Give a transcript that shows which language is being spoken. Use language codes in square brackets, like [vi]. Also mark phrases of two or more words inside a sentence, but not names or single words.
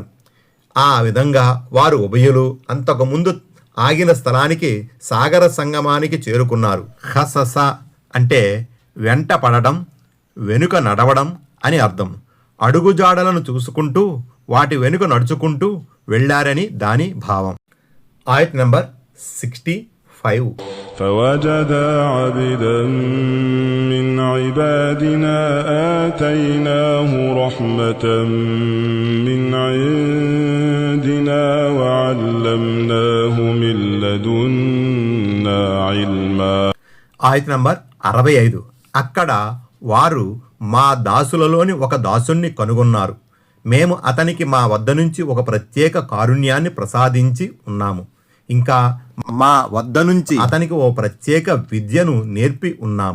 [te] ఆ విధంగా వారు ఉభయులు అంతకుముందు ఆగిన స్థలానికి సాగర సంగమానికి చేరుకున్నారు. ఖసస అంటే వెంట పడడం, వెనుక నడవడం అని అర్థం. అడుగుజాడలను చూసుకుంటూ వాటి వెనుక నడుచుకుంటూ వెళ్ళారని దాని భావం. ఆయత్ నంబర్ 65. [ar] فوجدا عبدا من عبادنا آتيناه رحمة من عندنا وعلمناه من لدنا علما. [te] ఆయత్ నంబర్ 65. అక్కడ వారు మా దాసులలోని ఒక దాసుణ్ణి కనుగొన్నారు. మేము అతనికి మా వద్ద నుంచి ఒక ప్రత్యేక కారుణ్యాన్ని ప్రసాదించి ఉన్నాము. ఇంకా మా వద్ద నుంచి అతనికి ఓ ప్రత్యేక విద్యను నేర్పి ఉన్నాము.